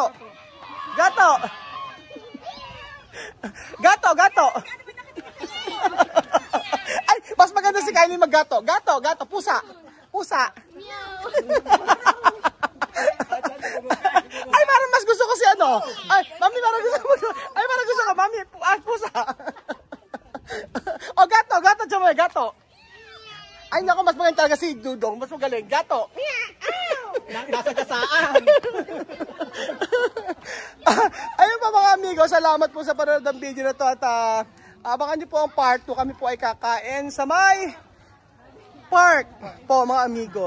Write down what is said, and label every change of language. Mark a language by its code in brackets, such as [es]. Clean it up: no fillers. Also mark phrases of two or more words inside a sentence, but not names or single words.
[tl] Ay, mas maganda si Kylie maggato. Gato, pusa. Ay, parang mas gusto ko si Ay, mami, parang gusto ko, mami, pusa. O, gato, Chamoy, gato. Ay, naku, mas magaling talaga si Dudong. Mas magaling, gato. Nasa kasaan. Ayun pa mga amigo, salamat po sa panonood ng video na to at abangan niyo po ang part 2. Kami po ay kakain sa may park po mga amigo.